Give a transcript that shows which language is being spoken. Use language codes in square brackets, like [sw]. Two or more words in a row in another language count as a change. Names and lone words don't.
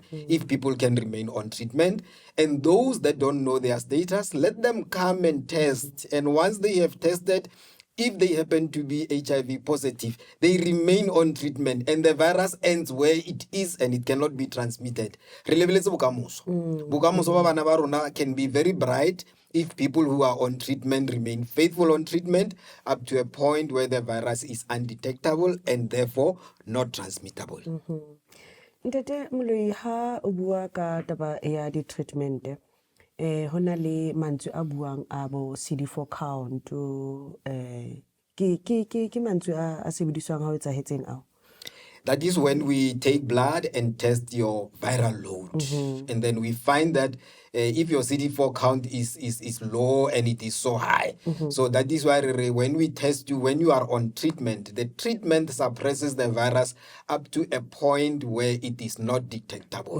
[en] If people can remain on treatment, and those that don't know their status, let them come and test. And once they have tested, if they happen to be HIV positive, they remain on treatment and the virus ends where it is and it cannot be transmitted. [st] Bokamoso ba bana ba rona [en] can be very bright if people who are on treatment remain faithful on treatment up to a point where the virus is undetectable and therefore not transmittable. [st] Ntate Moloi, ha o bua ka taba ya di-treatment, ho na le mantswe a buang a bo [en] CD4 count, [st] ke mantswe a sebediswang ha o etsahetseng ao? [en] That is when we take blood and test your viral load. And then we find that if your CD4 count is low and it is so high. So that is why when we test you, when you are on treatment, the treatment suppresses the virus up to a point where it is not detectable.